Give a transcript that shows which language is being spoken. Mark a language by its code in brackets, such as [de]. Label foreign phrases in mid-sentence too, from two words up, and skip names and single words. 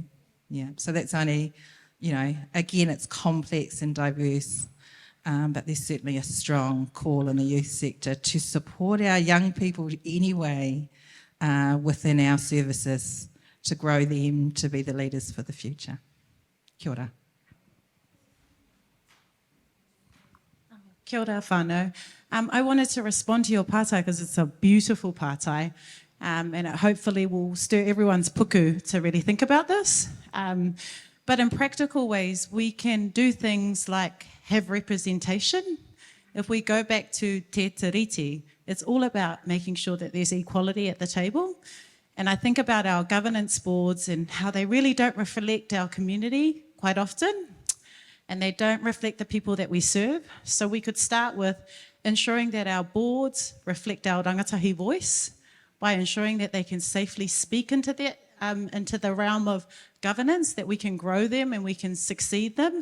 [en] Yeah, so that's only, you know, again, it's complex and diverse, but there's certainly a strong call in the youth sector to support our young people anyway within our services, to grow them to be the leaders for the future. [mi] Kia ora. Kia ora whānau. [en] I wanted to respond to your pātai because it's a beautiful pātai, and it hopefully will stir everyone's puku to really think about this. But in practical ways, we can do things like have representation. If we go back to [mi] te tiriti, [en] it's all about making sure that there's equality at the table. And I think about our governance boards and how they really don't reflect our community quite often, and they don't reflect the people that we serve. So we could start with ensuring that our boards reflect our rangatahi voice by ensuring that they can safely speak into that, into the realm of governance, that we can grow them and we can succeed them.